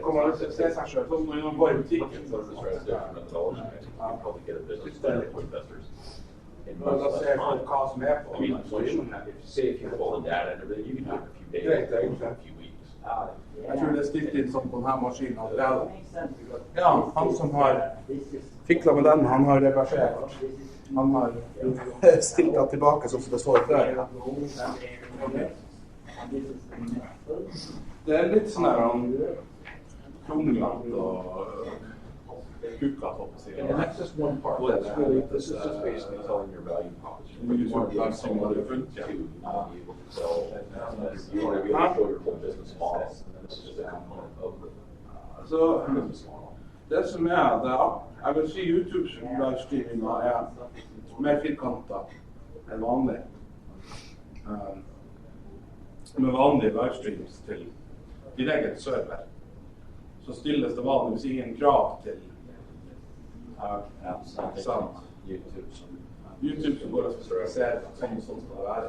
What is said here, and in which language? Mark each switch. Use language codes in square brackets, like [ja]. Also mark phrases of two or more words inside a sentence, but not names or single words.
[en] From the strategy methodology, I think you can probably get a business plan to investors. In much less time. I mean, if you have all the data and everything, you can do it in a few days, a few weeks. [no] Jeg tror det stilt inn sånn på denne maskinen allerede. Ja, han som har fikla med den, han har reversert. Han har stilt den tilbake sånn som det står før. Det litt sånn her kronglagt og kukket opp sig. [en] And that's just one part. Well, that's really, this is just basically telling your value proposition. You want to be able to sell, you want to be able to show your whole business model, and this is just a component of the business model. [no] Det som det, jeg vil si YouTube-livestreaminga mer firkantet enn vanlig. Med vanlige livestreams til din egen server, så stilles det vanligvis ingen krav til YouTube som går og spesialiserer sånn skal det være.